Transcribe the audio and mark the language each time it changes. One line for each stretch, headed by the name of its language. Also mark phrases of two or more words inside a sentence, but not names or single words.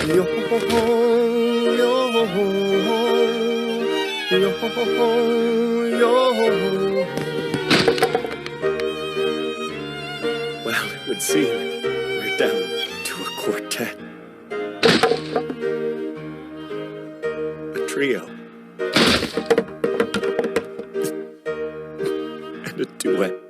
English: Yo ho ho, yo ho ho, yo ho ho ho, yo ho ho. Well, it would seem we're down to a quartet. A trio. And a duet.